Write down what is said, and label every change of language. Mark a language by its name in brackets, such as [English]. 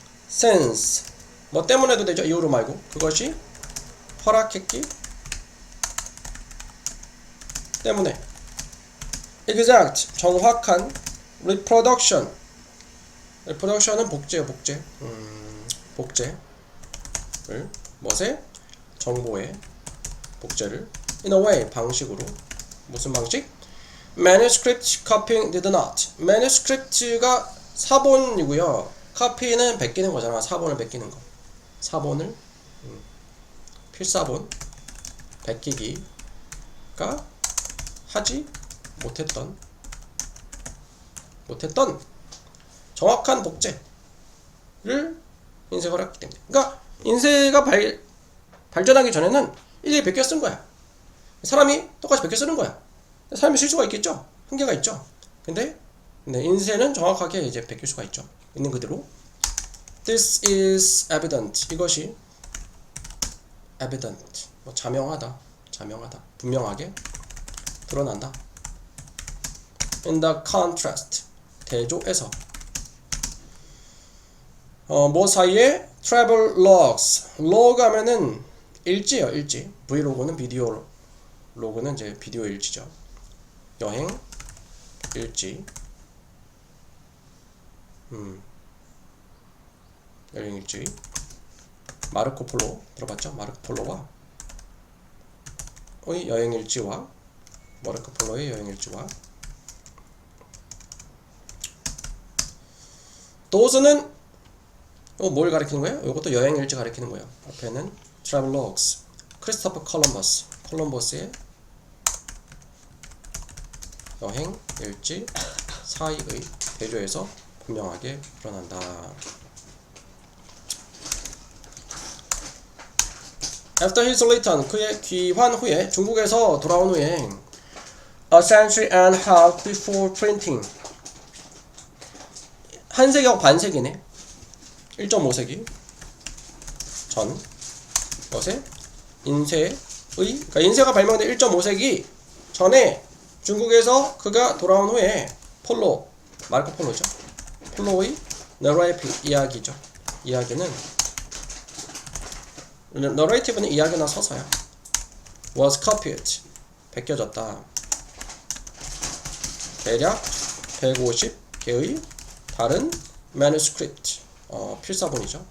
[Korean] sense, 뭐 때문에도 되죠. 이유로 말고. 그것이 허락했기 때문에. [English] exact, [Korean] 정확한. [English] reproduction, reproduction은 [Korean] 복제예요. 복제를 무엇에? 정보의 복제를 in a way, 방식으로. 무슨 방식? [English] manuscript copying did not. [Korean] manuscript가 사본이고요. copy는 베끼는 거잖아. 사본을 베끼는 거. 사본을 필사본 베끼기가 하지 못했던 정확한 복제를 인쇄가 했기 때문에. 그러니까 인쇄가 발전하기 전에는 일일이 베껴 쓴 거야. 사람이 똑같이 베껴 쓰는 거야. 사람이 실수가 있겠죠. 한계가 있죠. 근데 인쇄는 정확하게 이제 베낄 수가 있죠. 있는 그대로. [English] This is evident. [Korean] 이것이 evident. 뭐 자명하다. 분명하게 드러난다. [English] in the contrast [Korean] 대조에서 뭐 사이에 [English] travel logs log [Korean] 하면은 일지예요. 일지. 브이로그는 비디오 로그는 이제 비디오 일지죠. 여행 일지. 여행 일지. 마르코 폴로 들어봤죠? 마르코 폴로와 여행 일지와 마르코 폴로의 여행 일지와 도스는 뭘 가리키는 거예요? 이것도 여행 일지 가리키는 거예요. 앞에는 travelogues 크리스토퍼 콜럼버스의 여행 일지 사이의 대조에서 분명하게 드러난다. [English] After his return, [Korean] 그의 귀환 후에 중국에서 돌아온 후에 [English] a century and a half before printing [Korean] 한 세기하고 반세기네. 1.5세기 전 것에 그러니까 인쇄가 발명된 1.5세기 전에 중국에서 그가 돌아온 후에 마르코 폴로죠. 폴로의 너레이티브 이야기죠. 너레이티브는 이야기나 서사야. [English] was copied [Korean] 베껴졌다. 대략 150개의 다른 manuscript 필사본이죠.